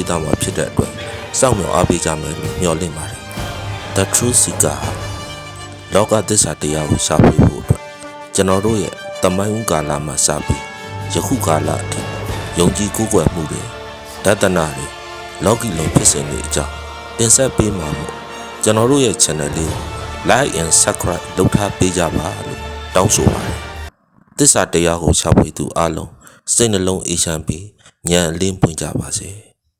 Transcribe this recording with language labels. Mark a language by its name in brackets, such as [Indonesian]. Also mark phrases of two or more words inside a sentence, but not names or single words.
[Burmese] သွားမှာဖြစ်တဲ့အတွက်စောင့်မျှော်အားပေးကြမယ်လို့မျှော်လင့်ပါတယ် The Truth Seeker လောကသစ္စာတရား ကိုရှာဖွေဖို့အတွက်ကျွန်တော်တို့ရဲ့တမိုင်းကာလမှာစပြီးယခုကာလအထိယုံကြည်ကိုးကွယ်မှုတွေဒသနာတွေလောကီလုံးဖြစ်စဉ်တွေအကြောင်းတင်ဆက်ပေးမှာမို့ကျွန်တော်တို့ရဲ့ channel လေးကို [English] like and subscribe [Burmese] လုပ်ထားပေးကြပါလို့တောင်းဆိုပါတယ်သစ္စာတရားကိုရှာဖွေသူအားလုံးစိတ်နှလုံးအေးချမ်းပြီးဉာဏ်အလင်းပွင့်ကြပါစေ